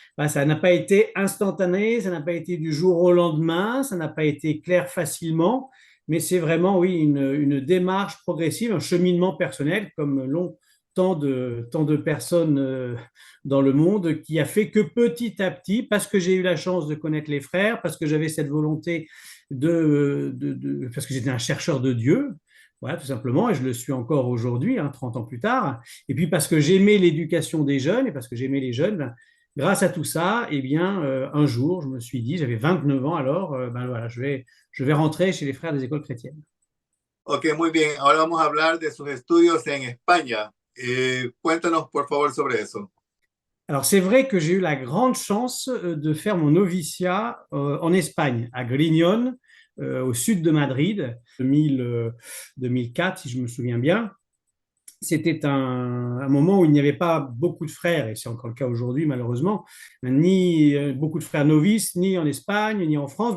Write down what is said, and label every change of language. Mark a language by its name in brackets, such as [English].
[French] Ben, ça n'a pas été instantané, ça n'a pas été du jour au lendemain, ça n'a pas été clair facilement, mais c'est vraiment, oui, une démarche progressive, un cheminement personnel, comme l'ont tant de personnes dans le monde, qui a fait que petit à petit, parce que j'ai eu la chance de connaître les frères, parce que j'avais cette volonté parce que j'étais un chercheur de Dieu, voilà, tout simplement, et je le suis encore aujourd'hui, hein, 30 ans plus tard, et puis parce que j'aimais l'éducation des jeunes, et parce que j'aimais les jeunes, ben, grâce à tout ça, eh bien, un jour, je me suis dit, j'avais 29 ans alors, ben voilà, je vais rentrer chez les frères des écoles chrétiennes. [Spanish] Ok, muy bien. Ahora vamos a hablar de sus estudios en España. Cuéntanos, por favor, sobre eso. [French] Alors, c'est vrai que j'ai eu la grande chance de faire mon noviciat en Espagne, à Grignon, au sud de Madrid, 2004, si je me souviens bien. C'était un moment où il n'y avait pas beaucoup de frères, et c'est encore le cas aujourd'hui malheureusement, ni beaucoup de frères novices, ni en Espagne, ni en France.